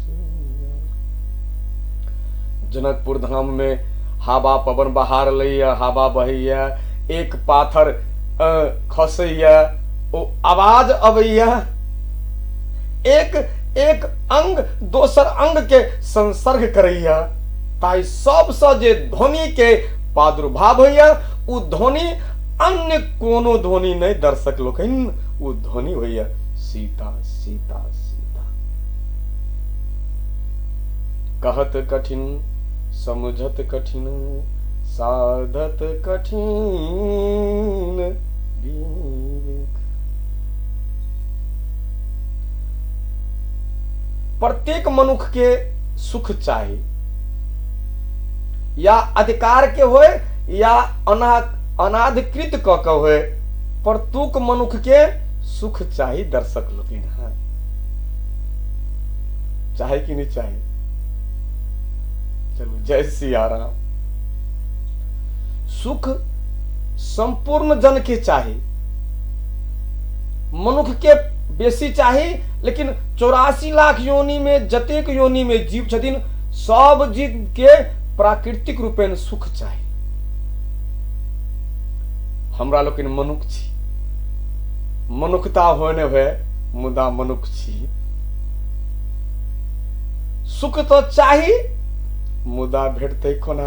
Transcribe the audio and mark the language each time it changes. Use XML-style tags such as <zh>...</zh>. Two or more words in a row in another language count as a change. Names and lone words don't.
<mai>जनकपुर धाम में हवा पवन बहार लैया, हवा बहैया, एक पाथर खसैया, ओ आवाज अबैया, एक एक अंग दोसर अंग के संसर्ग करैया। ताई सबसे जे ध्वनि के प्रादुर्भाव होइया, उ ध्वनि अन्य कोनो ध्वनि नहीं दर्शक लोकनि, उ ध्वनि होइया सीता सीता सीता।</mai> <awa>कहत कठिन समझत कठिन साधत कठिन विवेक।</awa> <mai>प्रत्येक मनुष्य के सुख चाहिए, या अधिकार के होए या अनाधिकृत क के होए, प्रत्येक मनुष्य के सुख चाहिए दर्शक लोग। हाँ, चाहे कि नहीं चाहे? चलो जय सिया राम। सुख संपूर्ण जन के चाहिए, मनुष्य के बेसी चाहिए, लेकिन 84 लाख योनि में जतेक योनि में जीव छथिन, सब जीव के प्राकृतिक रूपेण सुख चाहिए। हमरा लोकनि मनुष्य छी, मनुष्यता होने हुए मुदा मनुष्य छी। सुख तो चाही मुदा भेटतै कोना?</mai>